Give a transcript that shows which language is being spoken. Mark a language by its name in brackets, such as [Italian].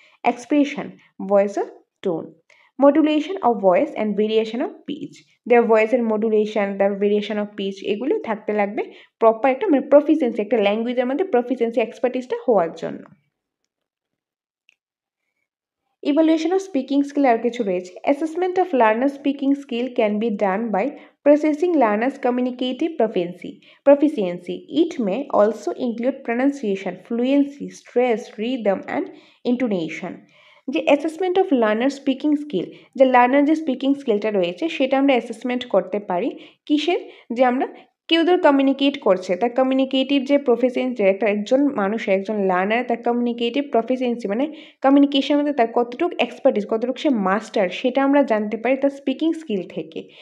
[English] expression, voice or tone, modulation of voice and variation of pitch, [Bangla] দেওয়ার ভয়েসের modulation, তার variation of speech, এগুলো থাকতে লাগবে প্রপার একটা মানে প্রফিসিয়েন্সি, একটা ল্যাঙ্গুয়েজের মধ্যে প্রফিসিয়েন্সি এক্সপার্টিসটা হওয়ার জন্য। [English] evaluation of speaking skill [Bangla] আর কিছু রয়েছে। [English] Assessment of learner speaking skill can be done by processing learners' communicative proficiency. It may also include pronunciation, fluency, stress, rhythm, and intonation. [Bangla] যে assessment of learner speaking skill, যে learner যে speaking স্কিলটা রয়েছে সেটা আমরা assessment করতে পারি কিসের? যে আমরা কেউ ধর কমিউনিকেট করছে, তার কমিউনিকেটিভ যে প্রফিসিয়েন্সি, একজন মানুষের, একজন লার্নার, তার কমিউনিকেটিভ প্রফিসিয়েন্সি মানে কমিউনিকেশনের মধ্যে তার কতটুকু এক্সপার্টিস, কতটুকু সে মাস্টার, সেটা আমরা জানতে পারি তার স্পিকিং স্কিল থেকে।